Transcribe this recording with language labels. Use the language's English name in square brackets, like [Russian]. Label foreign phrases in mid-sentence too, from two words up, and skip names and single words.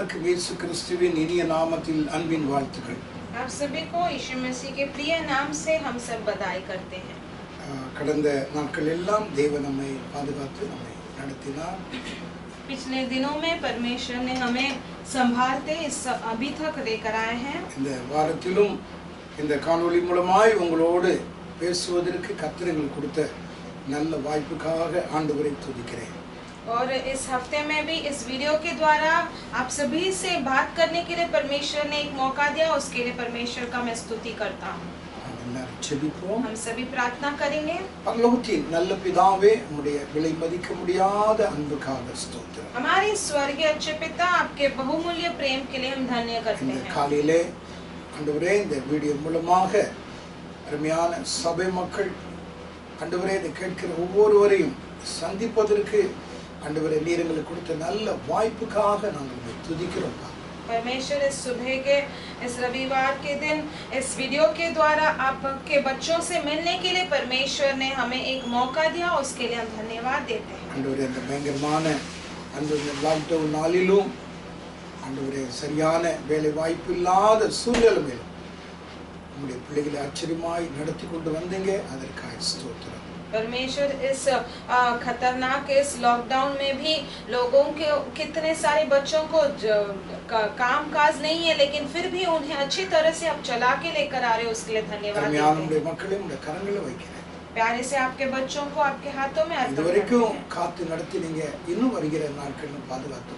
[Tamil] இயேசு கிறிஸ்துவின் இனிய நாமத்தில் அன்பின் வாழ்த்துக்கள். [Hindi] आप सभी को यीशु मसीह के प्रिय नाम से हम सब बधाई करते हैं। [Tamil] கடந்த நாட்கள் எல்லாம் தேவன் நம்மை பாதுகாத்து நம்மை நடத்தினார். [Hindi] पिछले दिनों में परमेश्वर ने हमें संभालते अभी तक लेकर आए हैं। [Tamil] இந்த வாரத்திலும் இந்த காணொளி மூலமாய் உங்களோடு பேசுவதற்கு கர்த்தர் எங்களுக்கு கொடுத்த நல்ல வாய்ப்புக்காக ஆண்டவரை துதிக்கிறேன். [Hindi] और इस हफ्ते में भी इस वीडियो के द्वारा आप सभी से बात करने के लिए परमेश्वर ने एक मौका दिया, उसके लिए परमेश्वर का मैं स्तुति करता हूँ। हम सभी प्रार्थना करेंगे। [Tamil] பரலோகத்தின் நல்ல பிதாவே, உம்முடைய விலை மதிக்க முடியாத அன்புக்காக ஸ்தோத்திரம். [Hindi] हमारे स्वर्गीय अच्छे पिता, आपके बहुमूल्य प्रेम के लिए हम धन्य करते हैं। [Tamil] காலையிலே ஆண்டவரே இந்த வீடியோ மூலமாக அருமையான சபை மக்கள் ஆண்டவரே இதை கேட்கிற ஒவ்வொருவரையும் சந்திப்பதற்கு ஆண்டவரே நீர் எங்களுக்கு கொடுத்த நல்ல வாய்ப்புக்காக நாங்கள் துதிக்கிறோம். [Hindi] परमेश्वर इस सुबह के इस रविवार के दिन इस वीडियो के द्वारा आपके बच्चों से मिलने के लिए परमेश्वर ने हमें एक मौका दिया, उसके लिए हम धन्यवाद देते हैं। [Tamil] ஆண்டவரே இந்த பயங்கரமான அந்த லாக்டவுன் நாளிலும் ஆண்டவரே சரியான வேலை வாய்ப்பு இல்லாத சூழ்நிலையிலும் உம்முடைய பிள்ளைகளை ஆச்சரியமாய் நடத்தி கொண்டு வந்தீங்க, அதற்காக ஸ்தோத்திரம். [Hindi] परमेश्वर इस खतरनाक इस लॉकडाउन में भी लोगों के कितने सारे बच्चों को काम काज नहीं है, लेकिन फिर भी उन्हें अच्छी तरह से आप चला के लेकर आ रहे हो, उसके लिए धन्यवाद देते हैं। प्यारे से आपके बच्चों को आपके हाथों में अर्पण करते हैं।